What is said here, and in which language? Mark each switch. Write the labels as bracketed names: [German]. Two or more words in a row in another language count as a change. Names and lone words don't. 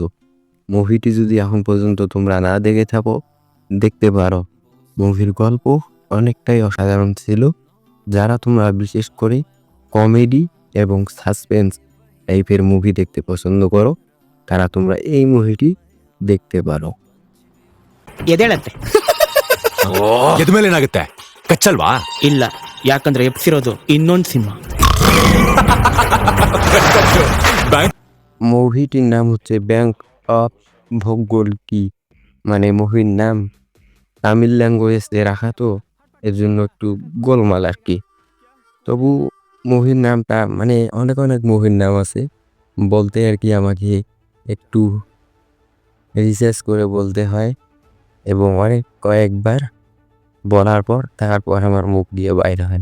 [Bangla] মুভিটি যদি এখন পর্যন্ত তোমরা না দেখে থাকো, দেখতে পারো। মুভির গল্প অনেকটাই অসাধারণ ছিল। যারা তোমরা বিশেষ করে কমেডি এবং সাসপেন্স টাইপের মুভি দেখতে পছন্দ করো, তারা তোমরা এই মুভিটি দেখতে পারো। [Kannada] ಎದೇಳತ್ತೆ ಎದ ಮೇಲೆ ಏನಾಗುತ್ತೆ ಕಚ್ಚಲ್ವಾ? ಇಲ್ಲ, ಯಾಕಂದ್ರೆ ಎಪ್ಸಿರೋದು ಇನ್ನೊಂದು ಸಿಂಹ. [Bangla] মুভিটির নাম হচ্ছে ব্যাংক অফ ভগ্গোলকি। মানে মুভির নাম তামিল ল্যাঙ্গুয়েজে রাখা, তো এর জন্য একটু গোলমাল আর কি। তবু মুভির নামটা মানে অনেক অনেক মুভির নাম আছে, বলতে আর কি আমাকে একটু রিসার্চ করে বলতে হয় এবং কয়েকবার বলার পর তারপর আমার মুখ দিয়ে বাইরে হয়।